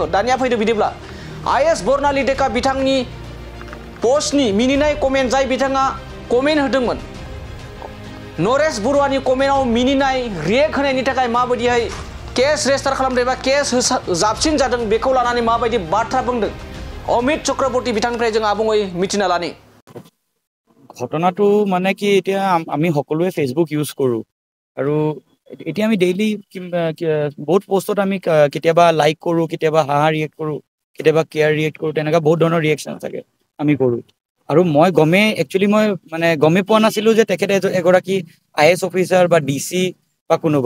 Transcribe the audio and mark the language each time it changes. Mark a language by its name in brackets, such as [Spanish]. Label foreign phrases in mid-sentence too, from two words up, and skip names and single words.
[Bodo] दानिया फैदो बिदिब्ला आईएएस बर्नाली डेका बिथांनि पस्टनि मिनिनाय कमेन्ट, जाय बिथाङा कमेन्ट होदोंमोन नरेश बरुवानि कमेन्टआव मिनिनाय रिएक्ट होनायनि थाखाय माबायदिहाय [English] case register [Bodo] खालामदों एबा केस जाबसिन जादों बेखौ लानानै माबायदि बाथ्रा बुंदों अमित चक्रवर्ती बिथांनिफ्राय जों आबुङै मिथिना लानि। [Assamese] ঘটনাটো মানে কি, এতিয়া আমি সকলোৱে ফেচবুক ইউজ কৰোঁ আৰু এতিয়া আমি ডেইলি বহুত পষ্টত আমি কেতিয়াবা লাইক কৰোঁ, কেতিয়াবা হাঁহা ৰিয়েক্ট কৰোঁ, কেতিয়াবা [English] care react [Assamese] কৰোঁ, তেনেকুৱা বহুত ধৰণৰ ৰিয়েকশ্যন থাকে আমি কৰোঁ। আৰু মই একচুৱেলি মই মানে গমেই পোৱা নাছিলোঁ যে তেখেতে এগৰাকী [English] IAS officer [Assamese] বা ডিচি বা কোনোবা।